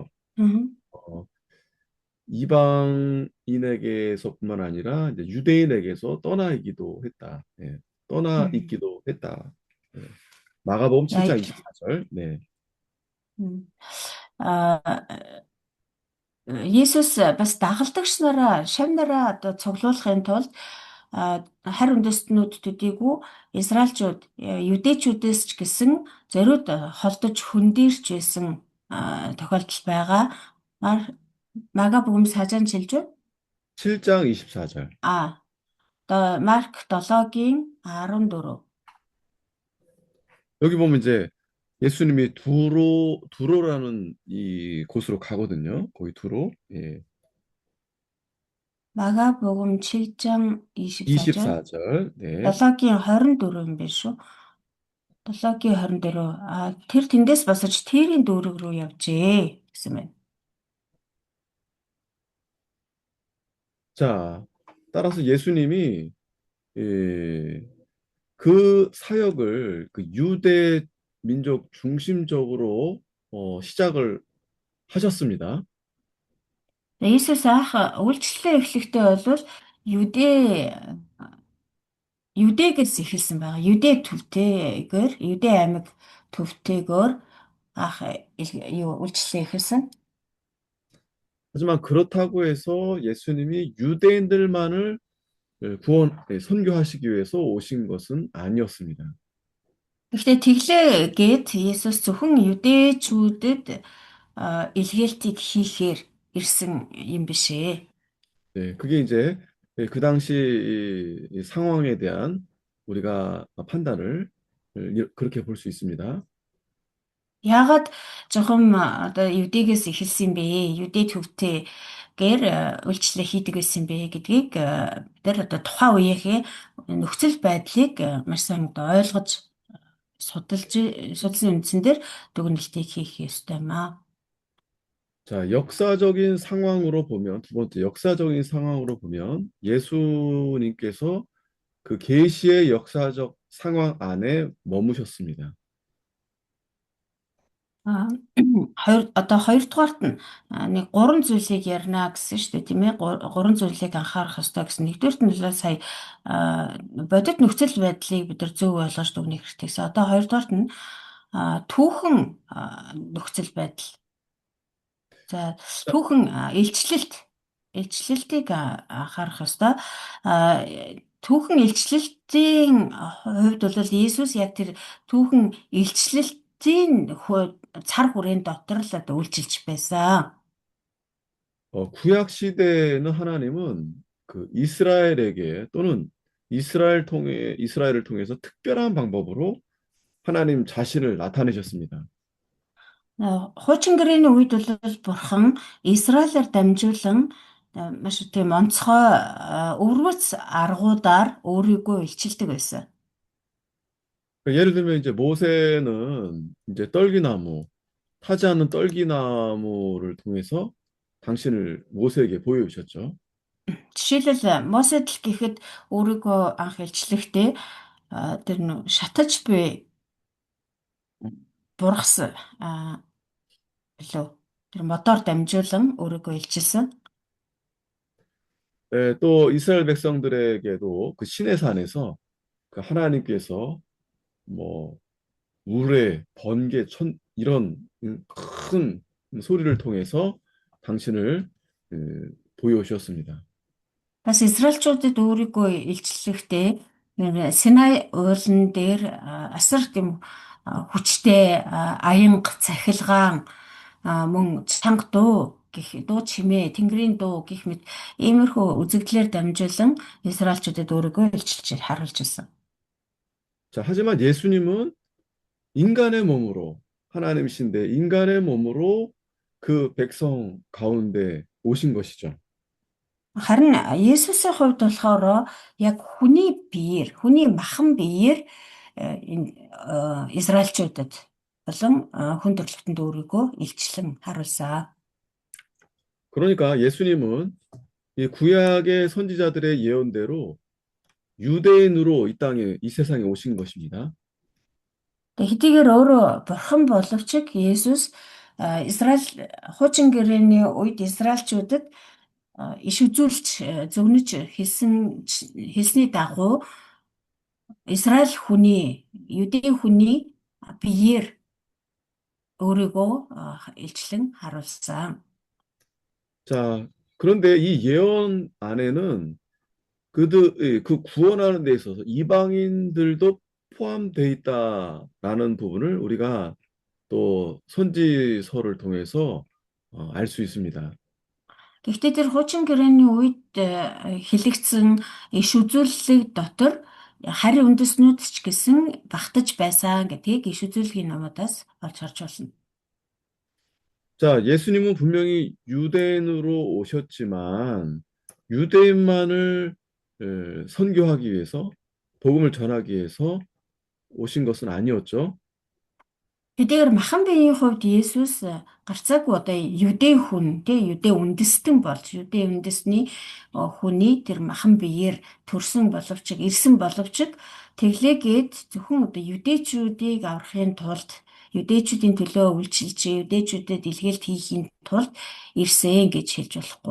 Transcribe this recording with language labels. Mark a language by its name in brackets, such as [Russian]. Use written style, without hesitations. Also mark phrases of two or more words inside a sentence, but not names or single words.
[Korean] 음, 어, 이방인에게서뿐만 아니라 이제 유대인에게서 떠나 있기도 했다. 예, 떠나 음, 있기도 했다. 예. 마가복음 7장 right. 24절. 네. 음. 아, [Mongolian] Есүс бас дагалдагч нараа, шав нараа одоо цуглуулахын тулд харь үндэстнүүд төдийгүй Израильчууд, Юдэчүүдээс ч гэсэн зориуд холдож хөндөрч байсан тохиолдол байгаа. Магабүм сажаан шилж байна. [Korean] 7장 24절. [Mongolian] Одоо Марк 7-гийн 14. [Korean] 여기 보면 이제 예수님이 두로라는 이 곳으로 가거든요. 거기 두로. 예. Магабүм 7-장 24절. 24절. 네. [Mongolian] 7-гийн 24 юм биш үү? 7-гийн 24. Тэр тэндээс босож тэрийн дүүрэг рүү явжээ гэсэн байна. [Korean] 자, 따라서 예수님이 그 사역을 그 유대 민족 중심적으로 시작을 하셨습니다. [Mongolian] Иесус анх үйлчлэлээ эхлэхдээ бол Юдэ Юдэгээс эхэлсэн байгаа. Юдэ төвтэйгээр, Юдэ аймаг төвтэйгээр анх юу үйлчлэлээ эхэлсэн. [Korean] 하지만 그렇다고 해서 예수님이 유대인들만을 선교하시기 위해서 오신 것은 아니었습니다. [Mongolian] Гэхдээ тэглээгээд Есүс зөвхөн юдэчүүдэд илгээлтийг хийхээр ирсэн юм биш ээ. [Korean] 네, 그게 이제 그 당시 이 상황에 대한 우리가 판단을 그렇게 볼 수 있습니다. [Mongolian] Яагаад зөвхөн одоо юдигээс эхэлсэн юм бэ? Юдэ төвтэй үйлчлэл хийдэг байсан бэ гэдгийг бид нар одоо тухайн үеийнхээ нөхцөл байдлыг маш сайн одоо ойлгож судалсан үндсэн дээр дүгнэлтийг хийх ёстой юм аа. [Korean] 자, 역사적인 상황으로 보면, 두 번째, 역사적인 상황으로 보면 예수님께서 그 계시의 역사적 상황 안에 머무셨습니다. [Mongolian] Аа, одоо хоёрдугаарт нь нэг гурван зүйлийг ярина гэсэн шүү дээ тийм ээ. Гурван зүйлийг анхаарах ёстой гэсэн. Нэгдүгürt нь л сая бодит нөхцөл байдлыг бид нар зөв ойлгож дүгнэх хэрэгтэй гэсэн. Одоо хоёрдугаарт нь түүхэн нөхцөл байдал. За түүхэн илчлэлтийг анхаарах ёстой. А, Түүхэн илчлэлтийн хувьд бол Иесус яг тэр түүхэн илчлэлтийн цар хүрээн дотор л одоо үйлчилж байсан. [Korean] 구약 시대에는 하나님은 그 이스라엘에게 또는 이스라엘을 통해서 특별한 방법으로 하나님 자신을 나타내셨습니다. [Mongolian] Хуучин гэрээний үед бол Бурхан Израилаар дамжуулан маш тийм онцгой өвөрмөц аргуудаар өөрийгөө илчилдэг байсан. [Korean] 예를 들면 이제 모세는 이제 떨기나무, 타지 않는 떨기나무를 통해서 당신을 모세에게 보여주셨죠. [Mongolian] Жишээлбэл Мосед л гэхэд өөрийгөө анх илчлэхдээ тэр нөө шатаж буй бургас билүү тэр модоор дамжуулан өөрийгөө илчилсэн. [Korean] 또 이스라엘 백성들에게도 그 시내 산에서 그 하나님께서 뭐 우레, 번개, 이런 큰 소리를 통해서 당신을 보여주셨습니다. [Mongolian] Бас Израильчуудад өөрийгөө илчлэхдээ Синай уулан дээр асар тийм хүчтэй аянга цахилгаан мөн чанга дуу чимээ тэнгэрийн дуу гэх мэт иймэрхүү үзэгдлээр дамжуулан Израильчуудад өөрийгөө илчилж харуулж ирсэн. [Korean] 자, 하지만 예수님은 인간의 몸으로 하나님이신데 인간의 몸으로 그 백성 가운데 오신 것이죠. [Mongolian] Харин Есүсийн хувьд болохоор яг хүний махан биеэр энэ Израильчуудад болон хүн төрөлхтөнд өөрийгөө илчлэн харуулсан. [Korean] 그러니까 예수님은 이 구약의 선지자들의 예언대로 유대인으로 이 세상에 오신 것입니다. [Mongolian] Тэгээ хэдийгээр өөрөө бурхан боловч Есүс Израиль хуучин гэрээний үед Израильчуудад иш үзүүлж зөвнөж хэлсний дагуу Юдэ хүний биеэр өөрийгөө илчлэн харуулсан. [Korean] 자, 그런데 이 예언 안에는 그 구원하는 데 있어서 이방인들도 포함되어 있다라는 부분을 우리가 또 선지서를 통해서 알 수 있습니다. [Mongolian] Гэхдээ тэр хуучин гэрээний үед хэлэгдсэн иш үзүүлэлт дотор харь үндэснүүд ч гэсэн багтаж байсан гэдгийг иш үзүүлгийн номоодаас олж харж байна. [Korean] 자, 예수님은 분명히 유대인으로 오셨지만 유대인만을 선교하기 위해서 복음을 전하기 위해서 오신 것은 아니었죠. [Mongolian] Хэдийгээр махан биеийн хувьд Есүс гарцаагүй одоо Юдэ үндэстэн болж Юдэ үндэсний хүний тэр махан биеэр төрсөн боловч ирсэн боловч тэглээгээд зөвхөн одоо юдэчүүдийг аврахын тулд юдэчүүдийн төлөө үйлчилж юдэчүүдэд илгээлт хийхийн тулд ирсэн гэж хэлж болохгүй.